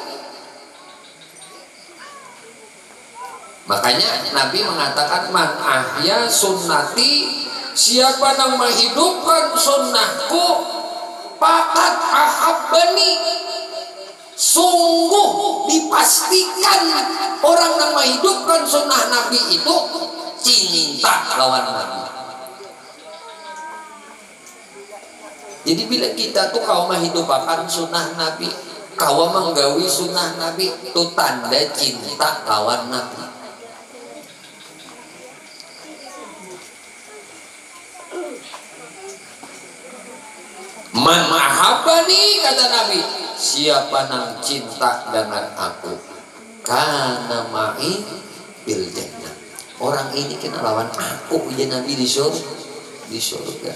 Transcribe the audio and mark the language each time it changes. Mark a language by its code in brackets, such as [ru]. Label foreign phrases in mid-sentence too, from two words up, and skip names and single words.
[id] Makanya Nabi mengatakan, [ar] من أحيا سنتي, [id] siapa yang menghidupkan sunnahku, [ar] فقد أحبني, [id] sungguh dipastikan orang yang menghidupkan sunnah Nabi itu cinta lawan Nabi. Jadi bila kita tuh kau menghidupkan sunnah Nabi, kau menggawi sunnah Nabi, itu tanda cinta lawan Nabi. [ar] من أحبني, [id] kata Nabi, siapa yang cinta dengan aku, [ar] كان معي بالجنة, [id] orang ini kena lawan aku ya Nabi di surga.